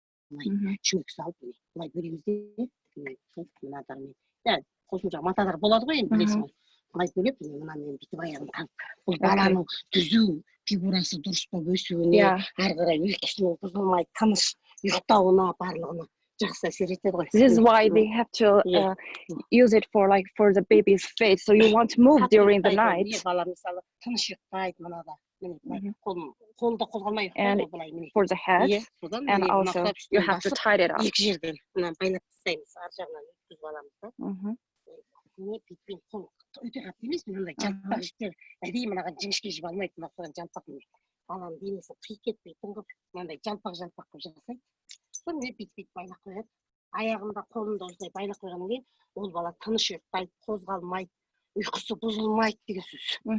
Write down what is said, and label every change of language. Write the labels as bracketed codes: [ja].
[kk] шүмек салып былай бөлеміз де мынадармен қосымша маталар болады ғой енді білесің ғой былай бөлеп мынамен бүйтіп аяғын таңып бұл баланың түзу фигурасы дұрыс болып өсуіне ары қарай ұйқысының бұзылмай тыныш ұйықтауына барлығына жақсы әсер етеді ғой. [en] This is why they have to use it for the baby's face, so you want to move during the night. [kk] Бала мысалы тыныш ұйықтайды мынада қолды қозғалмай [en] and for the head and also you have to tie it up. [kk] Екі жерден мына байлап тастаймыз ар жағынан өткізіп аламыз да. Бүйтпен қол өте қатты емес мынандай жантақ жіптер әдейі мынаған жіңішке жіп алмайды мынаған жантақ баланың денесі қиып кетпей тыңғып мынандай жантақ қылып жасайды. Сонымен бүйтіп байлап қояды. Аяғында қолында осылай байлап қойғаннан кейін ол бала тыныш ұйықтайды, қозғалмайды, ұйқысы бұзылмайды деген сөз.